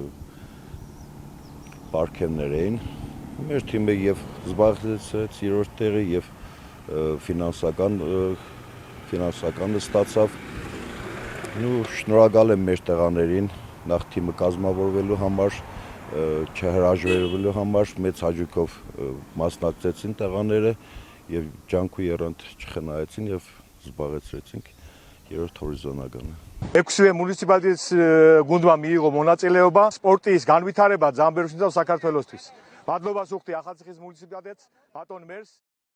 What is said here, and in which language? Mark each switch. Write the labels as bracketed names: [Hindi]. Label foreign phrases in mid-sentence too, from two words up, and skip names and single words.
[Armenian] պարգևներ էին։ Մեր թիմը եւ զբաղեցրեց երրորդ տեղը եւ ֆինանսականը ստացավ։ Շնորհակալ եմ մեր տղաներին նախ թիմը կազմավորվելու համար, չհրաժարվելու համար, մեծ հաճույքով մասնակցեցին տղաները եւ ջանք ու եռանդ չխնայեցին եւ զբաղեցրեցինք երրորդ հորիզոնականը։ [Georgian] 6-ვე მუნიციპალიტეტის გუნდმა მიიღო მონაწილეობა სპორტის განვითარება ძამბერუშნისა და საქართველოსთვის. მადლობას ვუხდი ახალციხის მუნიციპალიტეტს, ბატონ მერს.